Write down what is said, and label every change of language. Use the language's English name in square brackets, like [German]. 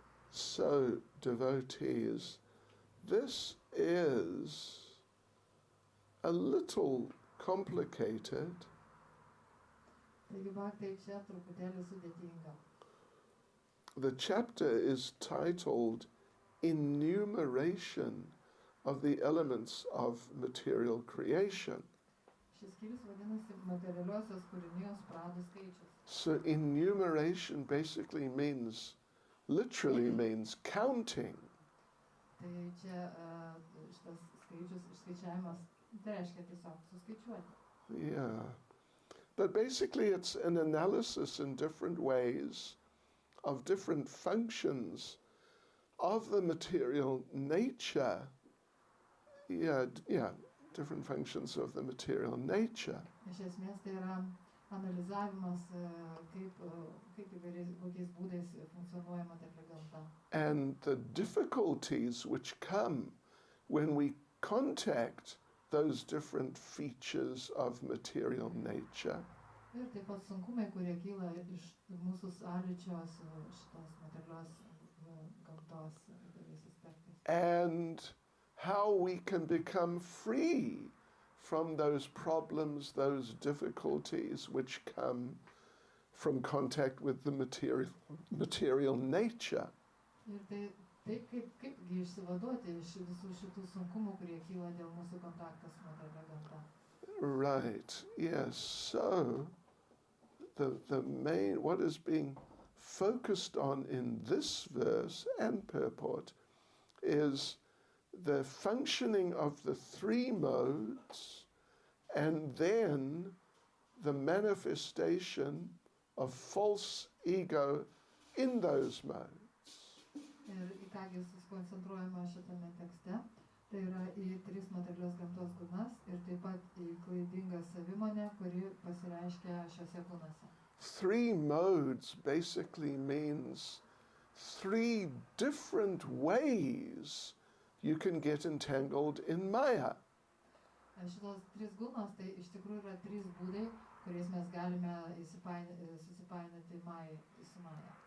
[English] So, devotees, this is a little complicated. [Lithuanian] Taigi bhaktai čia truputėlį sudėtinga. [English] The chapter is titled Enumeration of the Elements of Material Creation. [Lithuanian] Šis skyrius vadinasi materialiosios kūrinijos pradų skaičius. [English] So enumeration basically literally means counting. [Lithuanian] Tai čia šitas skaičius išskaičiavimas, tai reiškia tiesiog suskaičiuoti. [English] Yeah. But basically it's an analysis in different ways of different functions of the material nature. Different functions of the material nature. [Lithuanian] Iš esmės tai yra analizavimas, kaip kokiais būdais funkcionuoja materiali gamta. [English] And the difficulties which come when we contact those different features of material nature. [Lithuanian] Ir taip pat sunkumai, kurie kyla iš mūsų sąlyčio su šitos materialios gamtos įvairiais aspektais. [English] And how we can become free from those problems, those difficulties which come from contact with the material nature. [Lithuanian] Ir tai kaipgi išsivaduoti iš visų šitų sunkumų, kurie kyla dėl mūsų kontakto su materialia gamta. [English] Right, yes. So, the main, what is being focused on in this verse and purport is the functioning of the three modes and then the manifestation of false ego in those modes. [Lithuanian] Ir į kągi susikoncentruojama šitame tekste, tai yra į tris materialios gamtos gunas ir taip pat į klaidingą savimonę, kuri pasireiškia šiuose gunuose. [English] Three modes basically means three different ways you can get entangled in Maya. [Lithuanian] Šitos tris gunos tai iš tikrųjų yra trys būdai, kuriais mes galime susipainioti su Maya.